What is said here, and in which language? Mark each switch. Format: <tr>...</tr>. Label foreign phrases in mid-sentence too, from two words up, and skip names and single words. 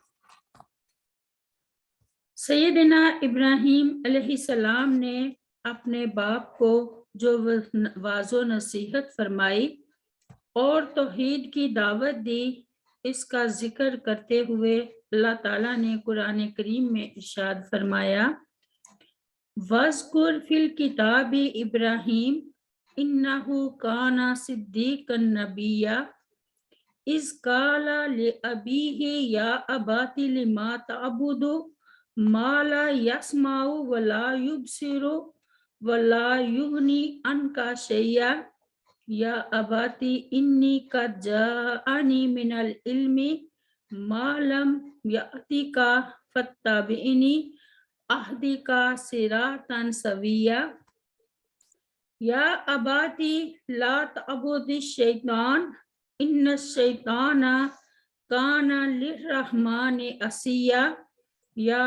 <hi>सैयदना इब्राहिम अलैहिस्सलाम ने अपने बाप को जो वाज़ो नसीहत फरमाई और तौहीद की दावत दी, इसका जिक्र करते हुए अल्लाह ताला ने कुरान करीम में इरशाद फरमाया</hi> <ar>واذكر في الكتاب إبراهيم إنه كان صديقا نبيا إذ قال لأبيه يا أبت لم تعبد ما لا يسمع ولا يبصر ولا يغني عنك شيئا يا أبت إني قد جاءني من العلم ما لم يأتك فاتبعني أهدك صراطا سويا يا أبت لا تعبد الشيطان إن الشيطان كان للرحمن عصيا يا</ar>